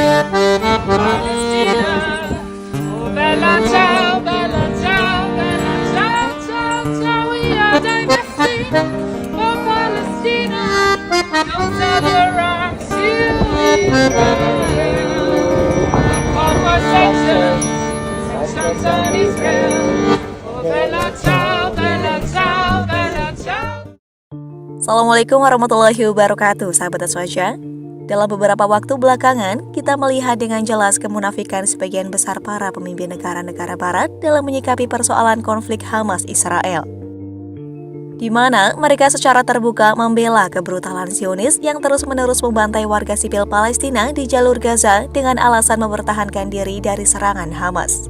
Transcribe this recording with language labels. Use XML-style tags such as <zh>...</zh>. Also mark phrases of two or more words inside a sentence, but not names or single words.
<it>Palestina. Oh, bella ciao, bella ciao, bella ciao, ciao, ciao.</it> <en>We are divesting for Palestina. Don't sell your arms to Israel. Call for sanctions, sanctions on Israel.</en> <it>Oh, bella ciao, bella ciao, bella ciao.</it> <ar>السلام عليكم ورحمة الله وبركاته, sahabat Aswaja.</ar> <id>Dalam beberapa waktu belakangan, kita melihat dengan jelas kemunafikan sebagian besar para pemimpin negara-negara barat dalam menyikapi persoalan konflik Hamas-Israel. Di mana mereka secara terbuka membela kebrutalan Zionis yang terus-menerus membantai warga sipil Palestina di jalur Gaza dengan alasan mempertahankan diri dari serangan Hamas.</id>